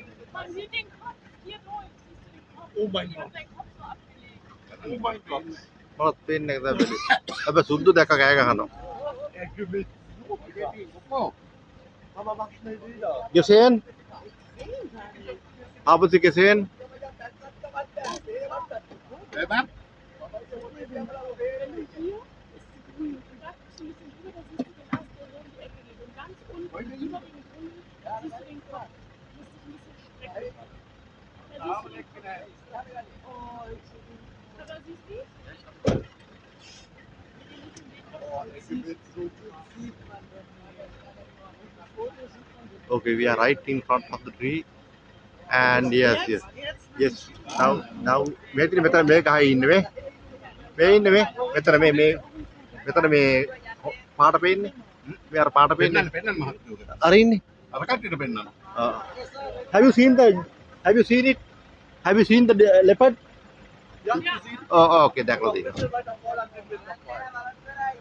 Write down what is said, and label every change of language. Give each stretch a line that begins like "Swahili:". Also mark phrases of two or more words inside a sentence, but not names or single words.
German: Man sieht den Kopf hier durch. Siehst du den Kopf? Oh mein Die Gott. hat seinen Kopf so abgelegt. Oh mein Gott.
Sinhala: මලත් පේන්නේ නැහැ දැන් බැලි. හැබැයි සුද්දු දැක්ක කෑ ගහනවා.
German: Er gewinnt so krass. Oh. Mama, mach schnell wieder. Gesehen? Haben Sie gesehen? Selber? Wenn du hier ist die grün. Und da guckst du ein bisschen drüber, da siehst du den Ast, der so um die Ecke geht. Und ganz unten über dem Grün siehst du den Kopf. Du musst dich ein bisschen strecken. Da siehst du den Kopf. Oh, ist so gut. Aber siehst du? Oh, er gewinnt so gut. Sieht man das nicht.
English: Okay, we are right in front of the tree. And yes. Now
Sinhala: මෙතන මේ ගහේ ඉන්නේ මේ. මේ ඉන්නේ මේ. මෙතන මේ පාට පේන්නේ. මේ අර පාට පේන්නේ. පෙන්නන්න මහත්තයෝ. අර ඉන්නේ. අර කට්ටියට පෙන්නන්න.
English: Have you seen it? Have you seen the leopard? Ja, Oh, okay,
Sinhala: දැක්ලා තියෙනවා.